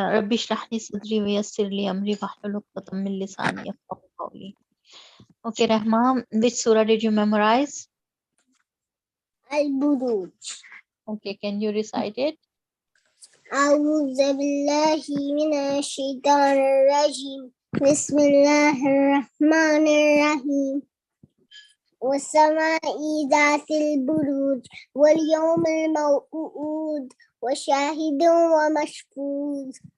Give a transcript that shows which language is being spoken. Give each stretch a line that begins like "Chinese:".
Arabic: ربي اشرح لي صدري ويسر لي أمري واحلل عقدة من لساني يفقهوا قولي.
English: Okay, Rahma, which surah did you memorize? Al-Buruj. Okay, can you recite it?
Arabic: أعوذ بالله من الشيطان الرجيم بسم الله الرحمن الرحيم والسماء ذات البروج واليوم الموعود وشاهد ومشهود